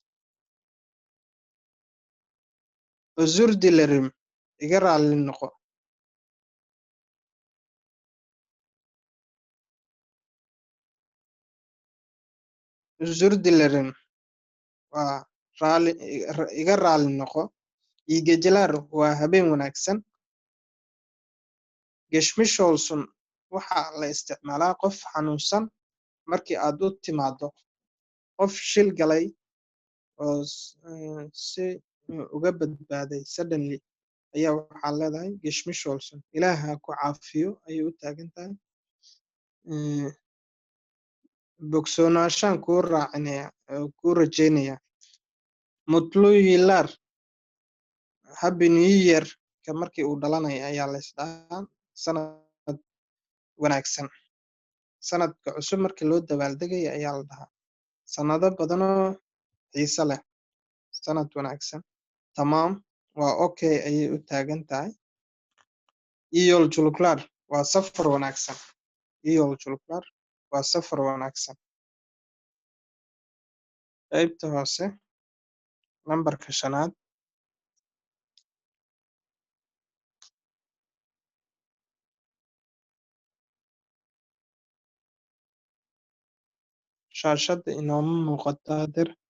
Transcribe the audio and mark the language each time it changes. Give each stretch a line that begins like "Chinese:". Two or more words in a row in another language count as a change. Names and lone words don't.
Turkish: Uzur dilerim
Somali: iga raalli noqo.
Turkish: Uzur dilerim
Somali: waa iga raalli noqo.
Turkish: İyi geceler
Somali: waa habeen wanaagsan.
Turkish: Geçmiş olsun
Somali: waxaa la isticmaalaa qof xanuunsan markii aad u timaado qof shil galay oo si uga badbaaday suddenly ayaa waxaa leedahay
Turkish: geçmiş olsun.
Somali: Ilaah ha ku caafiyo ayay u taagan tahay. Bogsoonaashaan kuu rajaynaya.
Turkish: Mutlu yıllar
English: happy new year
Somali: ka markii uu dhalanaya ayaa la isdhahaa sanad wanaagsan. Sanadka cusub markii loo dabaaldegaya ayaa la dhahaa sanado badanoo xiiso leh. Sanad wanaagsan. Tamaam waa okay ayay u taagan tahay.
Turkish: İyi yolculuklar
Somali: waa safar wanaagsan.
Turkish: İyi yolculuklar
Somali: waa safar wanaagsan. Qaybta hoose lambarka 5aad. Shaashada inooma muuqato hadeer.